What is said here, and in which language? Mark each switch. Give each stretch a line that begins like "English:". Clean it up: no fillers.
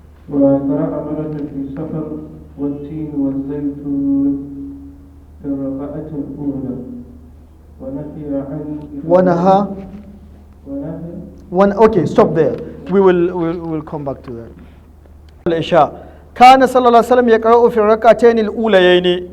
Arabic: وقرأ مرة في سفر والتين والزيتون في الركعة الأولى ونهي عن ونهى ونهي
English: Okay, stop there. We will come back to that.
Arabic: العشاء كان صلى الله عليه وسلم يقرأ في الركعتين الأوليين.